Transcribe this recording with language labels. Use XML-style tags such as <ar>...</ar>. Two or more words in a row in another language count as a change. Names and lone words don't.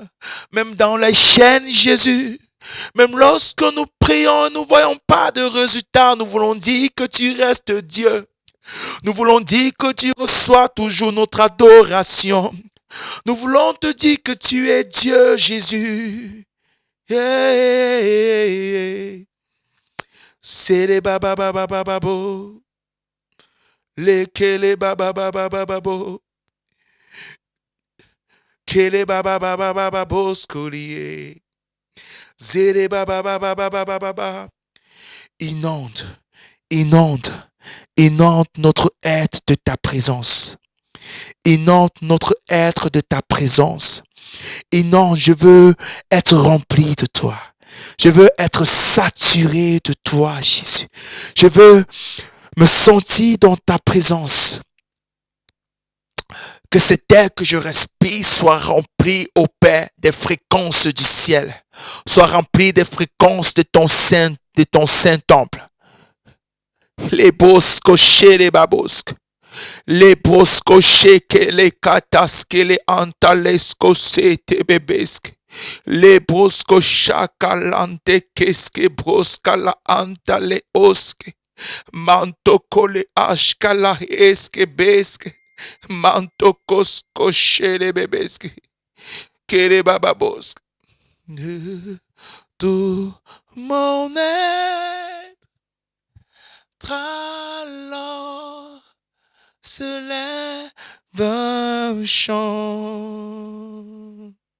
<fr>Même dans les chaînes, Jésus. Même lorsque nous prions, nous ne voyons pas de résultat. Nous voulons dire que tu restes Dieu. Nous voulons dire que tu reçois toujours notre adoration. Nous voulons te dire que tu es Dieu, Jésus. C'est les baba baba baba bo. Les kele baba baba baba bo. Kele baba baba baba bo scolier. Zere baba baba baba baba. Inonde, inonde, inonde notre être de ta présence. Inonde notre être de ta présence. Inonde, je veux être rempli de toi. Je veux être saturé de toi, Jésus. Je veux me sentir dans ta présence. Que cet air que je respire soit rempli, ô Père, des fréquences du ciel. Soit rempli des fréquences de ton saint temple. Les bosques, les babosques. Les brosco sheke, les kataske, les antalesco sete bebeske. Les brosco chakalante keske broska la antale oske. Manto le ashkala eske beske. Manto kosko shele bebeske. Kere bababoske. Tout mon être alors se lève un chant.</fr>